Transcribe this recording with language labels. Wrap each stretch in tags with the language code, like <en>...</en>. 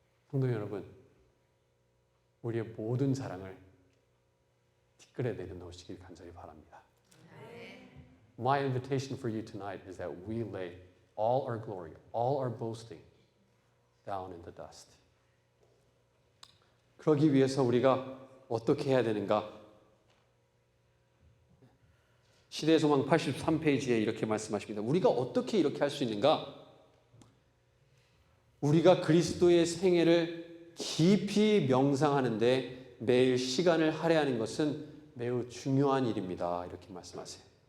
<ko>성도 여러분, 우리의 모든 자랑을 티끌에 내려놓으시길 간절히 바랍니다.</ko> <en>My invitation for you tonight is that we lay all our glory, all our boasting down in the dust.</en> <ko>그러기 위해서 우리가 어떻게 해야 되는가? 시대의 소망 83페이지에 이렇게 말씀하십니다. 우리가 어떻게 이렇게 할 수 있는가? 우리가 그리스도의 생애를 깊이 명상하는데 매일 시간을 할애하는 것은 매우 중요한 일입니다. 이렇게 말씀하세요.</ko>